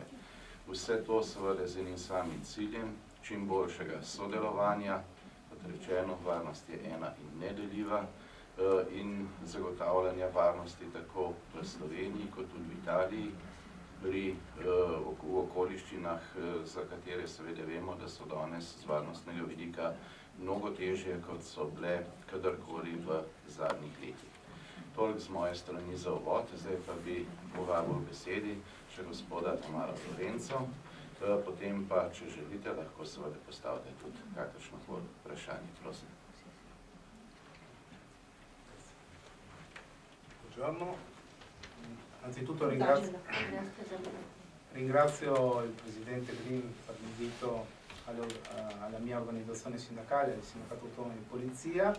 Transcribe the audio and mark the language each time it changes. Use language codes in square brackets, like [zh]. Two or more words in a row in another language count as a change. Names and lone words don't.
[sl] Vse to seveda z enim samim ciljem, čim boljšega sodelovanja, kot rečeno, varnost je ena in nedeljiva, in zagotavljanja varnosti tako v Sloveniji kot tudi v Italiji, v okoliščinah, za katere seveda vemo, da so danes z varnostnega vidika mnogo težje, kot so bile kadarkoli v zadnjih letih. Toliko z moje strani za uvod, zdaj pa bi povabil besedi še gospoda Tamara Lorenco, potem pa, če želite, lahko seveda postavite tudi kakršnokoli vprašanje, prosim. [it] Buongiorno, anzitutto ringrazio il Presidente Green per l'invito alla mia organizzazione sindacale, al Sindacato Autonomo di Polizia.